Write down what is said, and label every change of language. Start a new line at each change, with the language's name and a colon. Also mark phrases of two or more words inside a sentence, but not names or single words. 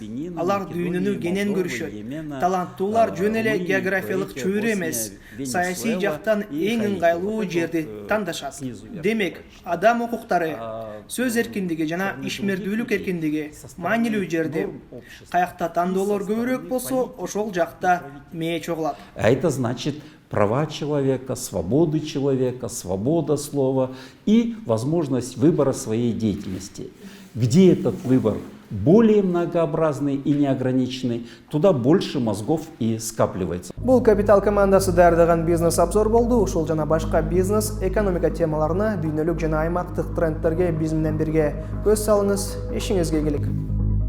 Kyrgyz: Алар дүйнөнү кенен көрүшөт. Таланттуулар жөн эле географиялык чөйрө эмес, саясий жактан эң ыңгайлуу жерди тандашат. Демек, адам укуктары, сөз эркиндиги жана ишмердүүлүк эркиндиги маанилүү жерде. Каякта тандоолор көбүрөөк болсо, ошол жакта мээ чогулат.
Russian: Это значит права человека, свобода слова и возможность выбора своей деятельности. Где этот выбор более многообразный и неограниченный, туда больше мозгов и скапливается.
Kyrgyz: Бул Капитал командасы даярдаган бизнес-обзор болду. Ушул жана башка бизнес, экономика темаларына, дүйнөлүк жана аймактык трендтерге биз менен бирге көз салыңыз, ишиңизге келик.